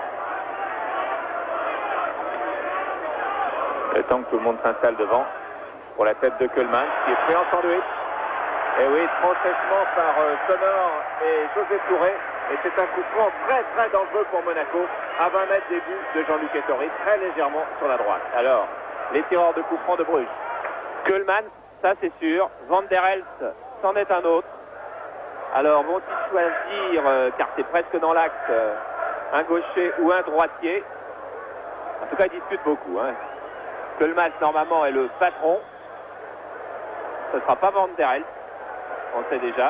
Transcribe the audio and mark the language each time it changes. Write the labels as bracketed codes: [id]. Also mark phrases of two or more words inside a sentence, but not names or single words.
[fr] Le temps que tout le monde s'installe devant pour la tête de Keulemans qui est pris en sandwich. Et oui, transèchement par Sonor et José Touré. Et c'est un coup franc très dangereux pour Monaco à 20 mètres des buts de Jean-Luc Ettori, très légèrement sur la droite. Alors, les tireurs de coup franc de Bruges. Keulemans, ça c'est sûr. Van der Elst, c'en est un autre. Alors, vont-ils choisir, car c'est presque dans l'axe, un gaucher ou un droitier? En tout cas, ils discutent beaucoup. Keulemans, normalement, est le patron. Ce ne sera pas Van der Elst, on le sait déjà.